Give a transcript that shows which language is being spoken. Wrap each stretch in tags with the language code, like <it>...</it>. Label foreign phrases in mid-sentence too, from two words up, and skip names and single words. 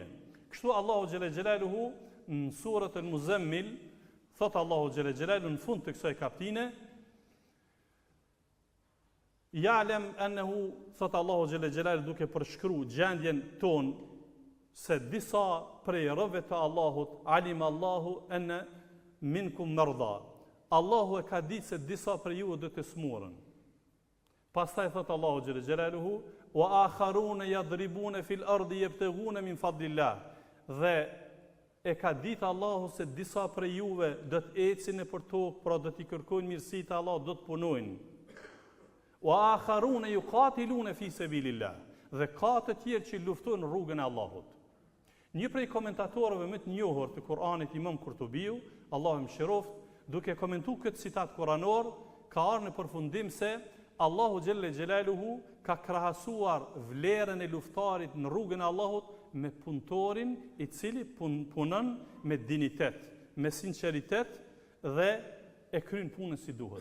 <sq>Kështu Allahu</sq> <ar>جل جلاله</ar> <sq>në surën Al-Muzammil thot Allahu</sq> <ar>جل جلاله</ar> <sq>në fund të kësaj kapitine</sq> <ar>يعلم أنه</ar> <sq>thot Allahu</sq> <ar>جل جلاله</ar> <sq>duke përshkruar gjendjen tonë se disa prej rëve të Allahut</sq> <ar>علم الله أن منكم مرضى.</ar> <sq>Allahu e ka ditë se disa prej juve do të smurën. Pastaj thot Allahu</sq> <ar>جل جلاله وآخرون يضربون في الأرض يبتغون من فضل الله.</ar> <sq>Dhe e ka ditë Allahu se disa prej juve do të ecin nëpër tokë, pra do t'i kërkojnë mirësitë e Allahut, do të punojnë.</sq> <ar>وآخرون يقاتلون في سبيل الله.</ar> <sq>Dhe ka të tjerë që luftojnë në rrugën e Allahut. Një prej komentatorëve më të njohur të Kuranit, Imam Kurtubiu, Allahu mëshiroft, duke komentuar këtë citat kuranor, ka ardhur në përfundim se Allahu</sq> <ar>جل جلاله</ar> <sq>ka krahasuar vlerën e luftarit në rrugën e Allahut me punëtorin i cili punon me dinitet, me sinqeritet dhe e kryen punën si duhet.</sq>